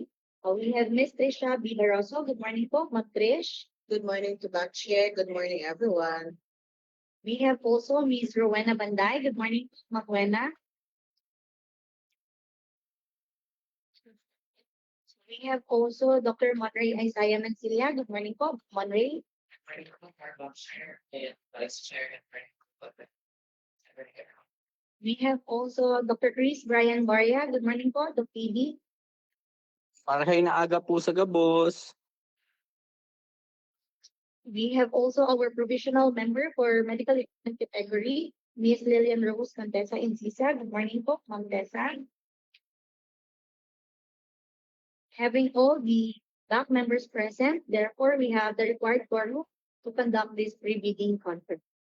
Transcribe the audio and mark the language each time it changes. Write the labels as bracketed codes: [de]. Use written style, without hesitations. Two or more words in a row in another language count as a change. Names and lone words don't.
[en] We have Ms. Trisha Bidaroso. Good morning po, Ms. Trish. Good morning to back chair. Good morning, everyone. We have also Ms. Rowena Banday. Good morning, Ms. Rowena. We have also Dr. Monray Isaiah Mancilia. Good morning po, Monray. Vice Chair and We have also Dr. Chris Brian Baria. Good morning po, Dr. PD. [bik] Marahay na aga po sa gabos. [en] We have also our provisional member for medical equipment category, Ms. Lillian Rose Contessa Incisa. Good morning po, Ma'am Tessa. Having all the back members present, therefore we have the required quorum to conduct this pre-bidding conference.